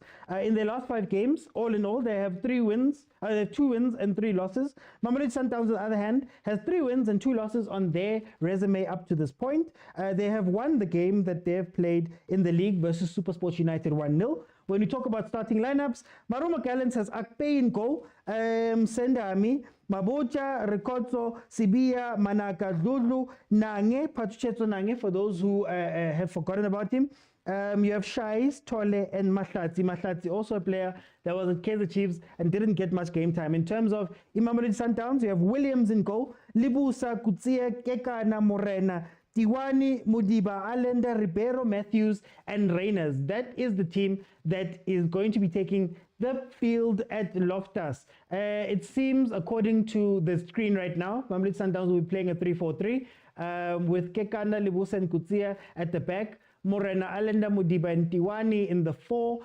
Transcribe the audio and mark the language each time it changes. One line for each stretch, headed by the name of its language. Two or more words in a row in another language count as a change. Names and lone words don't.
English: In their last 5 games, all in all, they have 2 wins and 3 losses. Mamelodi Sundowns, on the other hand, has 3 wins and 2 losses on their resume up to this point. They have won the game that they have played in the league versus SuperSport United 1-0. When we talk about starting lineups, Gallants has Akpe in goal, Sendami, Mabocha, Rikotso, Sibia, Manaka, Dudlu, Nange, Pachuchetso Nange, for those who have forgotten about him. You have Shais, Tole, and Mahlatsi. Mahlatsi, also a player that was at Kaizer Chiefs and didn't get much game time. In terms of Mamelodi Sundowns, you have Williams in goal, Libusa, Kutsia, Kekana, Morena, Tiwani, Mudiba, Allender, Ribeiro, Matthews, and Reyners. That is the team that is going to be taking the field at Loftus. It seems, according to the screen right now, Mamelodi Sundowns will be playing a 3-4-3 with Kekana, Libusa, and Kutsia at the back. Morena Alenda Mudiba and Tiwani in the 4.